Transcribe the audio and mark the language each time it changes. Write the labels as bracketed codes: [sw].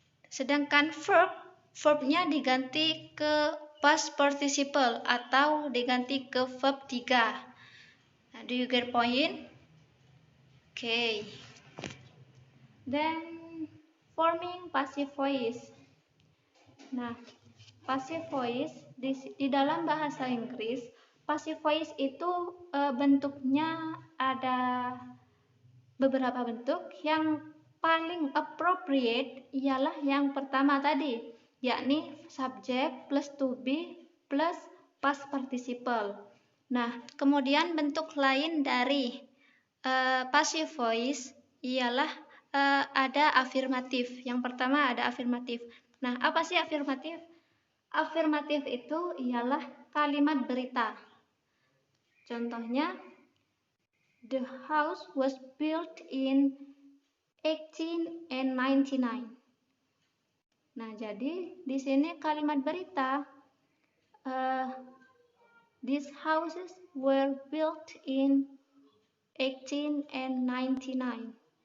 [id] Sedangkan verbnya diganti ke past participle atau diganti ke verb 3. [en] Nah, do you get point? Okay. Then forming passive voice. [id] Nah, passive voice di dalam bahasa Inggris, passive voice itu bentuknya ada beberapa bentuk. Yang paling appropriate ialah yang pertama tadi, yakni [en] subject plus to be plus past participle. [id] Nah, kemudian bentuk lain dari passive voice ialah ada afirmatif. Yang pertama ada afirmatif. Nah, apa sih afirmatif? Afirmatif itu ialah kalimat berita. Contohnya, [en] the house was built in 1899. [id] Nah, jadi di sini kalimat berita, [en] these houses were built in 1899.